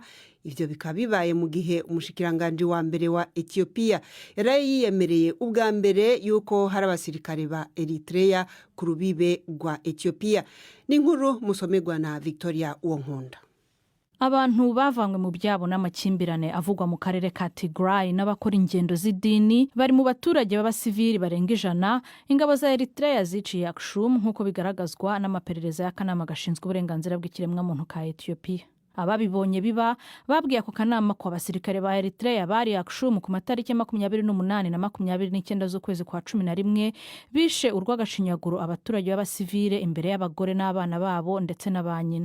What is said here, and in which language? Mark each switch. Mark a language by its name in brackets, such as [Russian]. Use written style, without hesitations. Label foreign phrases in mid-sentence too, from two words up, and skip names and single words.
[Rundi] Ivyo bikaba bibaye mu gihe umushikiranganji wa mbere wa Ethiopia yaraye yiyemereye ubwa mbere yuko hari abasirikare ba Eritrea ku rubibe rwa Ethiopia. N'inkuru musomerwa na Victoria Uwonkunda. [Kinyarwanda] Abantu bavanywe mu byabo n'amakimbirane avugwa mu karere ka Tigray n'abakora ingendo z'idini bari mu baturage b'abasivili barenga 100. Ingabo za Eritrea ziciye Aksum nk'uko bigaragazwa n'amaperereza y'akanama gashinzwe uburenganzira bw'ikiremwamuntu ka Ethiopia. Ababibonye biba babwiye ako kanama ko abasirikare ba Eritrea bari Aksum ku matariki 28 na 29 z'ukwezi kwa 11 bishe urw'agashinyaguro abaturage b'abasivile imbere y'abagore n'abana babo ndetse n'abanyina.